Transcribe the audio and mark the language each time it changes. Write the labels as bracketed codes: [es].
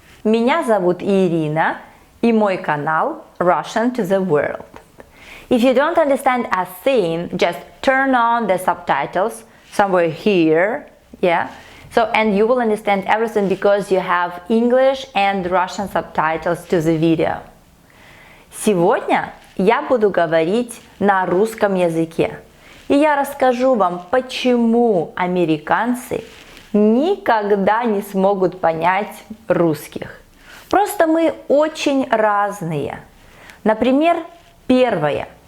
[ru] Меня зовут Ирина и мой канал Russian to the World. [en] If you don't understand a thing, just turn on the subtitles somewhere here, yeah. And you will understand everything because you have English and Russian subtitles to the video. [ru] Сегодня я буду говорить на русском языке. И я расскажу вам, почему американцы никогда не смогут понять русских. Просто мы очень разные. Например, первое.